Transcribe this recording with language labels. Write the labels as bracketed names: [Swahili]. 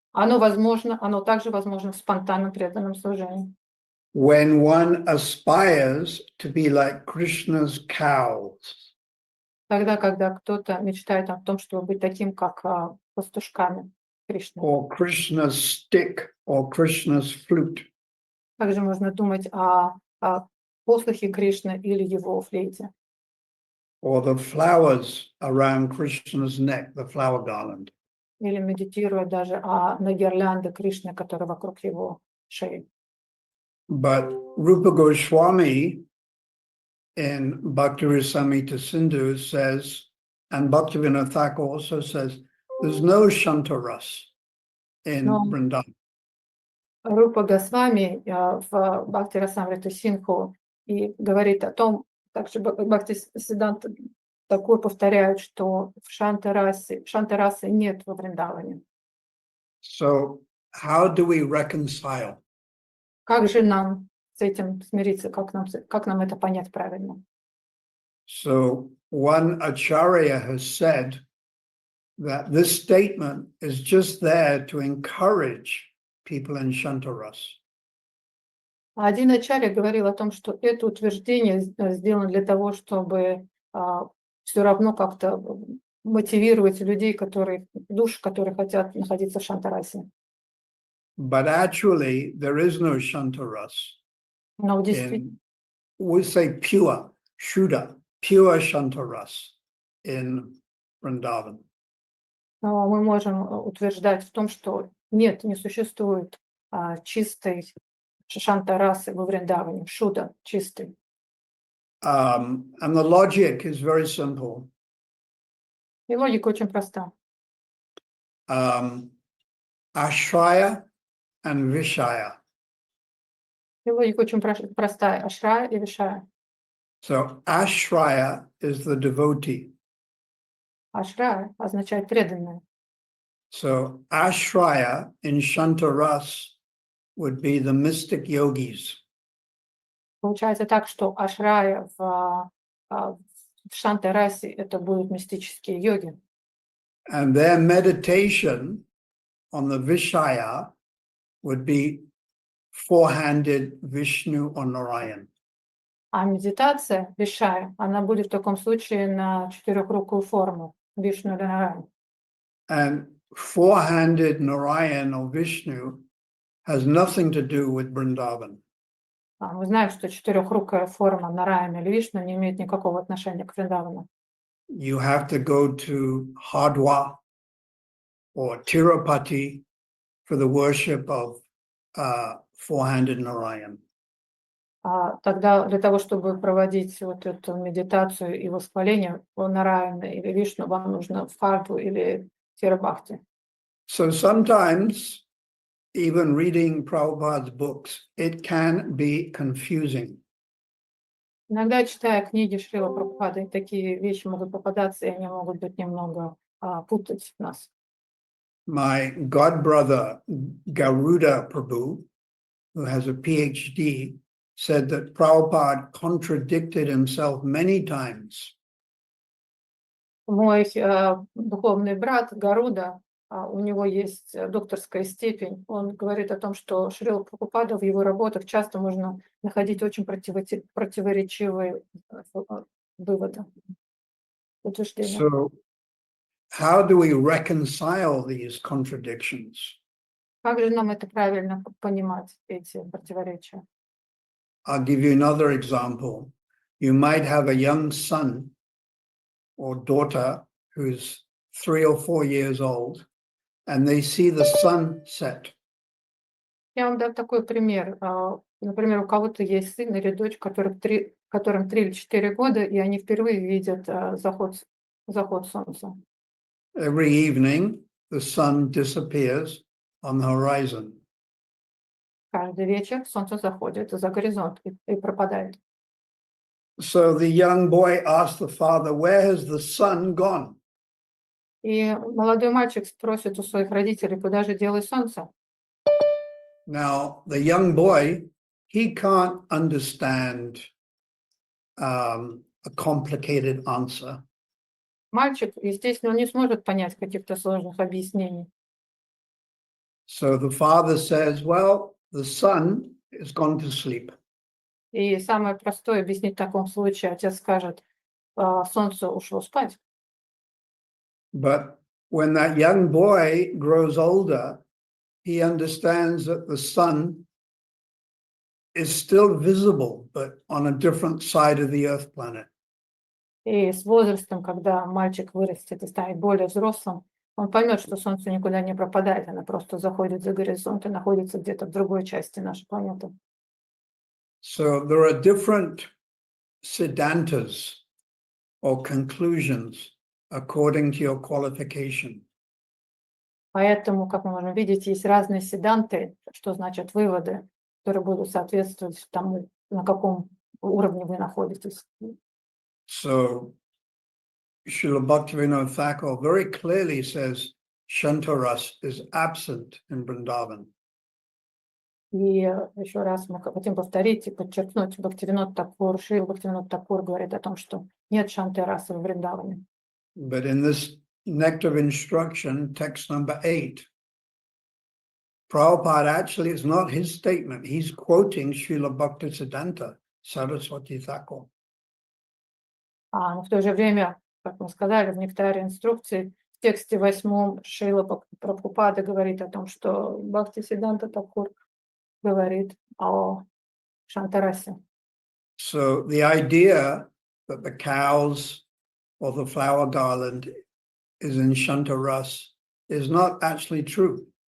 [Russian] Оно также возможно в спонтанном преданном служении. [English] When one aspires to be like Krishna's cows. [Russian] Тогда, когда кто-то мечтает о том, чтобы быть таким, как пастушками Кришны. [English] Or Krishna's stick, or Krishna's flute. [Russian] Также можно думать о послухе Кришны или его флейте. [English] Or the flowers around Krishna's neck, the flower garland. [Russian] Или медитируя даже на гирлянде Кришны, которые вокруг его шеи. [English] But Rupa Goswami in Bhakti Rasamrita Sindhu says, and Bhaktivinoda Thakur also says, There's no Shantaras in [Russian] Но [English] Vrindavan. [Russian] Рупа Госвами в Бхакти Расамриту Синху и говорит о том, также Бхакти Сиданта такое повторяют, что в Шантарасы нет во Вриндаване. [English] So how do we reconcile? [Russian] Как же нам с этим смириться, как нам это понять правильно? [English] So one acharya has said that this statement is just there to encourage people in Shantaras. [Russian] Один ачарья говорил о том, что это утверждение сделано для того, чтобы все равно как-то мотивировать людей, душ, которые хотят находиться в Шантарасе. [English] But actually, there is no Shantaras [Russian] Но действительно, [English] we say pure, Shuddha, pure Shantaras in Vrindavan. [Russian] мы можем утверждать в том, что нет, не существует чистой Шантарасы во Вриндаване, Шуда чистый. [English] And the logic is very simple. [Russian] И логика очень проста. [English] Ashraya and Vishaya. [Russian] И логика очень простая. Ашрая и Вишая. [English] So Ashraya is the devotee. [Russian] Ашрая означает преданное. [English] So Ashraya in Shantaras would be the mystic yogis. [Russian] Получается так, что ашрая в Шантарасе это будут мистические йоги. [English] And their meditation on the Vishaya would be four-handed Vishnu or Narayan. [Russian] А медитация Вишая, она будет в таком случае на четырехрукую форму Вишну или Нараян. [English] And four-handed Narayan or Vishnu has nothing to do with Vrindavan. [Russian] Мы знаем, что четырехрукая форма Нараяна или Вишну не имеет никакого отношения к Вриндавану. [English] You have to go to Hardwa or Tirupati for the worship of four-handed Narayan. [Russian] Тогда для того, чтобы проводить вот эту медитацию и восхваление Нараяна или Вишну, вам нужно в Хардву или Тирабхакти. [English] So sometimes, even reading Prabhupada's books, it can be confusing. [Russian] Иногда, читая книги Шрила Прабхупады, такие вещи могут попадаться, и они могут быть немного путать нас. [English] My godbrother, Garuda Prabhu, who has a PhD, said that Prabhupada contradicted himself many times. [Russian] Мой духовный брат Гаруда, у него есть докторская степень, он говорит о том, что Шрила Прабхупада в его работах часто можно находить очень противоречивые выводы, утверждения. [English] So, how do we reconcile these contradictions? [Russian] Как же нам это правильно понимать, эти противоречия? [English] I'll give you another example. You might have a young son or daughter who's 3 or 4 years old, and they see the sun set. [Russian] Я вам дам такой пример. Например, у кого-то есть сын или дочь, которым 3 или 4 года, и они впервые видят заход солнца. [English] Every evening, the sun disappears on the horizon. [Russian] Каждый вечер солнце заходит за горизонт и пропадает. [English] So the young boy asks the father, "Where has the sun gone?" [Russian] И молодой мальчик спросит у своих родителей, куда же делось солнце? [English] Now, the young boy, he can't understand a complicated answer. [Russian] Мальчик, естественно, он не сможет понять каких-то сложных объяснений. [English] So the father says, "Well, the sun is gone to sleep." [Russian] И самое простое объяснить в таком случае, отец скажет, солнце ушло спать. [English] But when that young boy grows older, he understands that the sun is still visible, but on a different side of the Earth planet. [Russian] И с возрастом, когда мальчик вырастет и станет более взрослым, он поймет, что солнце никуда не пропадает, оно просто заходит за горизонт и находится где-то в другой части нашей планеты. [English] So there are different siddhantas or conclusions according to your qualification. [Russian] Поэтому, как мы можем видеть, есть разные седанты, что значит выводы, которые будут соответствовать тому, на каком уровне вы находитесь. [English] So Srila Bhaktivinoda Thakur very clearly says Shantaras is absent in Vrindavan. [Russian] И еще раз мы хотим повторить и подчеркнуть, Бхактивинод Такур, Шрила Бхактивинод Такур говорит о том, что нет шанты расы в Вриндаване. [English] But in this Nectar of Instruction, text number 8, Prabhupada actually, it's not his statement. He's quoting Srila Bhaktisiddhanta Saraswati Thakur. [Russian] Но в то же время, как мы сказали, в нектаре инструкции, в тексте 8 Шрила Прабхупада говорит о том, что Бхактисиддханта Такур говорит о Шантарасе. [English] So the idea that the cows or the flower garland is in Shantaras is not actually true.